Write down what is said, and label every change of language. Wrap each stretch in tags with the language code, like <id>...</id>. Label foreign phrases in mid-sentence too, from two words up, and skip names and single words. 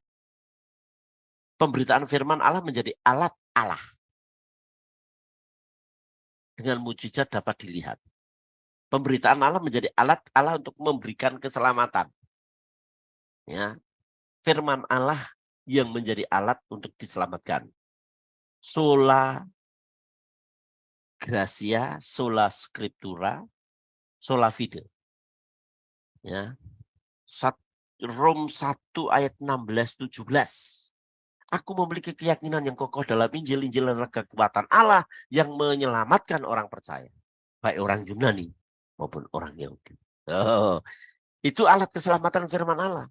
<id>Pemberitaan firman Allah menjadi alat Allah. Dengan mujizat dapat dilihat. Pemberitaan Allah menjadi alat Allah untuk memberikan keselamatan. Ya, firman Allah yang menjadi alat untuk diselamatkan.</id> <la>Sola gratia, sola scriptura, sola fide.</la> <id>Ya. Rom 1 ayat 16-17. Aku memiliki keyakinan yang kokoh dalam Injil-Injil dan kekuatan Allah yang menyelamatkan orang percaya. Baik orang Yunani maupun orang Yahudi. Oh, itu alat keselamatan firman Allah.</id>